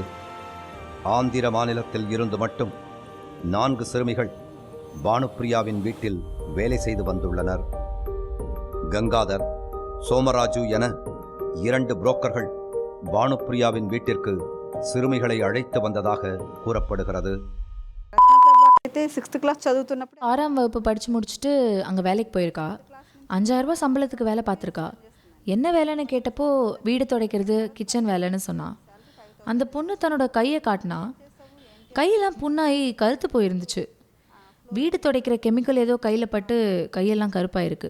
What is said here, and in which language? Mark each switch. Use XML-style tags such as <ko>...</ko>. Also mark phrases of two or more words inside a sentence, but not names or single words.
<ta>ஆந்திர மாநிலத்தில் இருந்து மட்டும் 4 சிறுமிகள் பானுப்பிரியாவின் வீட்டில் வேலை செய்து வந்துள்ளனர். கங்காதர், சோமராஜு என 2 புரோக்கர்கள் பானுப்பிரியாவின் வீட்டிற்கு சிறுமிகளை அழைத்து வந்ததாக கூறப்படுகிறது.</ta> <te>అయితే 6th క్లాస్ చదువుతున్నప్పుడు</te> <ta>6ஆம் வகுப்பு படித்து முடிச்சுட்டு அங்கே வேலைக்கு போயிருக்கா. 5000 ரூபாய் சம்பளத்துக்கு வேலை பார்த்துருக்கா. என்ன வேலைன்னு கேட்டப்போ வீடு துடைக்கிறது, கிச்சன் வேலைன்னு சொன்னான். அந்த பொண்ணு தன்னோட கையை காட்டினா. கையெல்லாம் புண்ணாகி கருத்து போயிருந்துச்சு. வீடு துடைக்கிற கெமிக்கல் ஏதோ கையில் பட்டு கையெல்லாம் கருப்பாயிருக்கு.</ta>